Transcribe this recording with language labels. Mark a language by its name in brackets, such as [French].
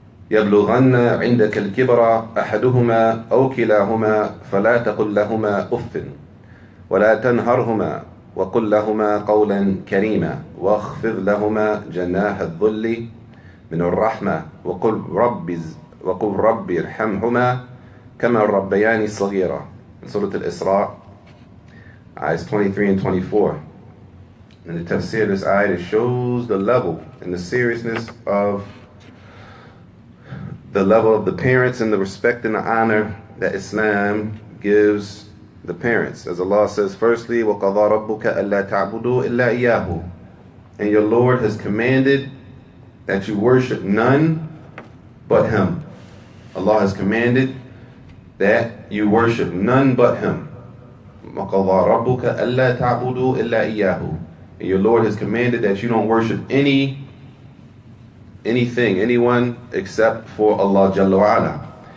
[Arabic] يبلغن عندك الكبر أحدهما أو كلاهما فلا تقل لهما أف ولا تنهرهما وقل لهما قولا كريما واخفض لهما جناح الذل من الرحمة وقل رب ارحمهما كما ربياني صغيرا. [English] In Surah Al-Isra, ayahs 23 and 24. In the tafsir of this ayah, it shows the level and the seriousness of the parents and the respect and the honor that Islam gives the parents. As Allah says, firstly, [Arabic] وَقَضَى رَبُّكَ أَلَّا تَعْبُدُوا إِلَّا إِيَّاهُ. [English] And your Lord has commanded that you worship none but Him. Allah has commanded that you worship none but Him. [Arabic] وَقَضَى رَبُّكَ أَلَّا تَعْبُدُوا إِلَّا إِيَّاهُ. [English] And your Lord has commanded that you don't worship anything, anyone except for Allah Jalla wa'ala.